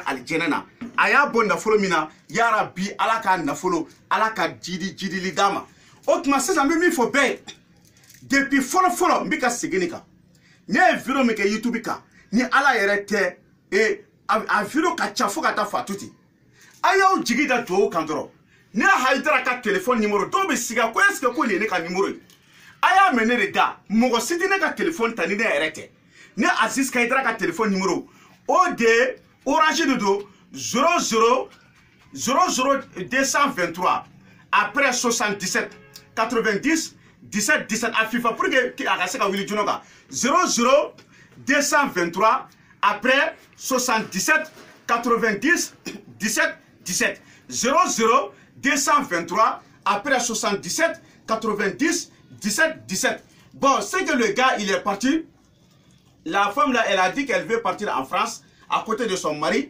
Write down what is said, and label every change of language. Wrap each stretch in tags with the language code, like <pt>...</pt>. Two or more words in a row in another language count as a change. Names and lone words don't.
<bm>alijɛnɛ na a y'a bɔ nafolo min na yarabi ala k'a nafolo ala ka jidili d'a ma o tuma sisan n bɛ min fɔ bɛɛ ye depuis fɔlɔ n bɛ ka segin nin kan ne ye video min kɛ YouTube kan ni ala yɛrɛ tɛ a video ka ca fo ka taa fatu ten a y'aw jigi da duwawu kan dɔrɔn ne Hayidara ka</bm> <fr>téléphone numéro</fr> <bm>dɔw bɛ sigi ko</bm> <fr>est ce que</fr> <bm>ko nin ye ne ka numéro ye a y'a mɛn ne de da mɔgɔ si tɛ ne ka téléphone ta ni ne yɛrɛ tɛ ne Aziz Hayidara ka</bm> <fr>téléphone numéro</fr> <bm>o de orange de do 00</bm> <fr>223 après 77 90 17 17 a FIFA pour que</fr> <bm>a ka se ka wuli joona kan</bm> <fr>00 223 après 77 90 17 17 00 223 après 77 90 17 17. Bon, c'est que le gars il est parti. La femme là, elle a dit qu'elle veut partir en France à côté de son mari.</fr>